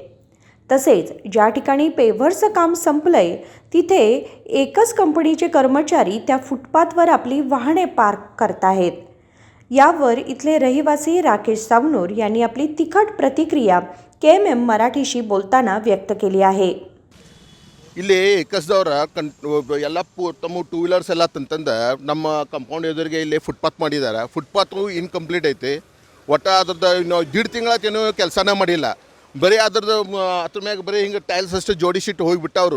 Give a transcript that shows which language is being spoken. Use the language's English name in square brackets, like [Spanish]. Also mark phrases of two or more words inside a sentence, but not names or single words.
[Marathi] तसेच ज्या ठिकाणी पेव्हरचं काम संपलंय तिथे एकच कंपनीचे कर्मचारी त्या फुटपाथवर आपली वाहने पार्क करताहेत. यावर इथले रहिवासी राकेश सावनूर यांनी आपली तिखट प्रतिक्रिया KMM ಮರಾಠಿಶಿ बोलताना व्यक्त केली आहे. [Kannada] ಇಲ್ಲಿ ಏಕಸ್ದವ್ರ ಎಲ್ಲ ತಮ್ಮ [English] two wheelers [Kannada] ಎಲ್ಲ ತಂತಂದು ನಮ್ಮ ಕಂಪೌಂಡ್ ಎದುರಿಗೆ ಇಲ್ಲಿ ಫುಟ್ಪಾತ್ ಮಾಡಿದ್ದಾರೆ. ಫುಟ್ಪಾತು ಇನ್ಕಂಪ್ಲೀಟ್ ಐತಿ. ಒಟ್ಟು ಅದ್ರದ್ದು ಇನ್ನು 1.5 ತಿಂಗಳೇನು ಕೆಲಸನೇ ಮಾಡಿಲ್ಲ. ಬರೀ ಅದ್ರದ್ದು ಅದ್ರ ಮ್ಯಾಗ ಬರೀ ಹಿಂಗೆ ಟೈಲ್ಸ್ ಅಷ್ಟು ಜೋಡಿಸಿಟ್ಟು ಹೋಗಿಬಿಟ್ಟವರು.